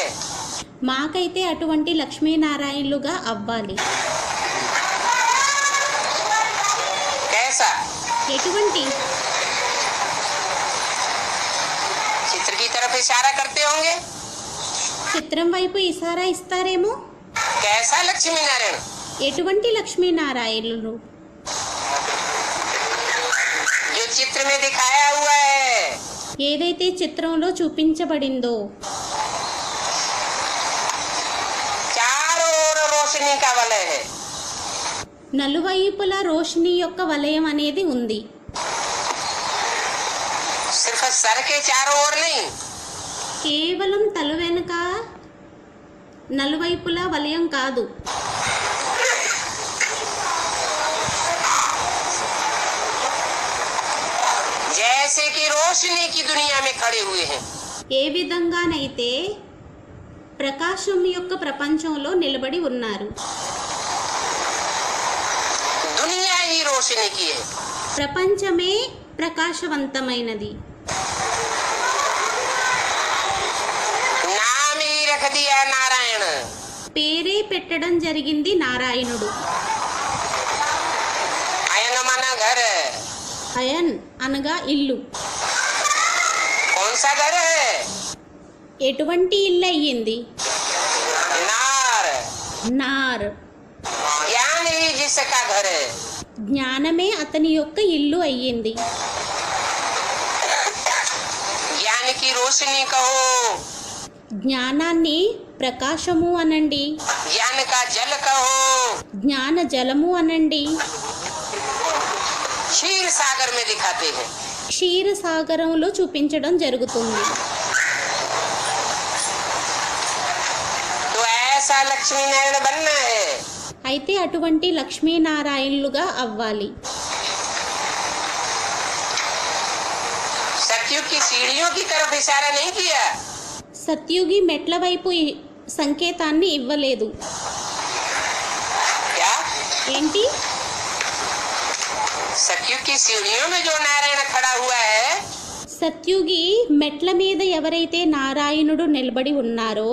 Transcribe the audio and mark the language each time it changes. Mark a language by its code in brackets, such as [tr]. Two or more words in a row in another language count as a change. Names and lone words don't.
[te] మాకైతే అటువంటి లక్ష్మీనారాయణులుగా అవ్వాలి. [hi] कैसा? [te] ఎటువంటి? [hi] चित्र की तरफ इशारा करते होंगे। [te] చిత్రం వైపు ఇసారా ఇస్తారేమో. [hi] कैसा लक्ष्मी नारायण? [te] ఎటువంటి లక్ష్మీనారాయణులు? [hi] जो चित्र में दिखाया हुआ है [te] ఏదైతే చిత్రంలో చూపించబడిందో [hi] चारों ओर रोशनी का वलय है। [te] నలువైపుల రోషిని యొక్క వలయం అనేది ఉంది. [hi] सिर्फ सर के चारों ओर नहीं, [te] కేవలం తల వెనుక నలువైపులా వలయం కాదు, [hi] जैसे कि रोशनी की दुनिया में खड़े हुए हैं। [te] ఏ విధంగానైతే ప్రకాశం యొక్క ప్రపంచంలో నిలబడి ఉన్నారు. [hi] दुनिया ही रोशनी की है। [te] ప్రపంచమే ప్రకాశవంతమైనది. [hi] नाम ही रख दिया नारायण। [te] పేరే పెట్టడం జరిగింది నారాయణుడు. [hi] अयन मन घर, [te] అయన్ అనగా ఇల్లు. [hi] कौन सा घर है? [te] ఎటువంటి ఇల్లు అయ్యింది? [hi] नार, [te] నార్. [hi] ज्ञान ही जिसका घर है। [te] జ్ఞానమే అతని యొక్క ఇల్లు అయ్యింది. [hi] ज्ञान की रोशनी कहो, [te] జ్ఞానాన్ని ప్రకాశము అనండి, [hi] ज्ञान का जल कहो, [te] జ్ఞాన జలము అనండి. [hi] क्षीर सागर में दिखाते हैं। [te] క్షీరసాగరంలో చూపించడం జరుగుతుంది. [hi] तो ऐसा लक्ष्मी नारायण बनना है। [te] అయితే అటువంటి లక్ష్మీనారాయణులుగా అవ్వాలి. [hi] सतयुग की सीढ़ियों की तरफ इशारा नहीं किया, [te] సత్యుగి మెట్ల వైపు సంకేతాన్ని ఇవ్వలేదు. [hi] क्या? [te] ఏంటి? [hi] सतयुग की सीढ़ियों में जो नारायण खड़ा हुआ है, [te] సత్యుగి మెట్ల మీద ఎవరైతే నారాయణుడు నిలబడి ఉన్నారో